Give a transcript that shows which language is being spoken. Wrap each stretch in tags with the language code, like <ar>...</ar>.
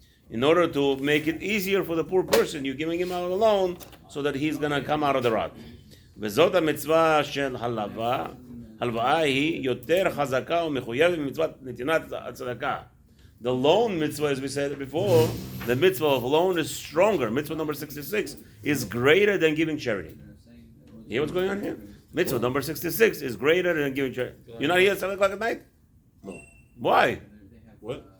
<en>In order to make it easier for the poor person, you're giving him out a loan so that he's going to come out of the rut.</en> <he>וזאת המצווה של הלוואה היא יותר חזקה ומחויבת ממצוות נתינת הצדקה.</he> <en>The loan mitzvah, as we said before, the mitzvah of loan is stronger. Mitzvah number 66 is greater than giving charity. You hear what's going on here? Mitzvah number 66 is greater than giving charity. You're not here at 7 o'clock at night? No. Why? What?</en>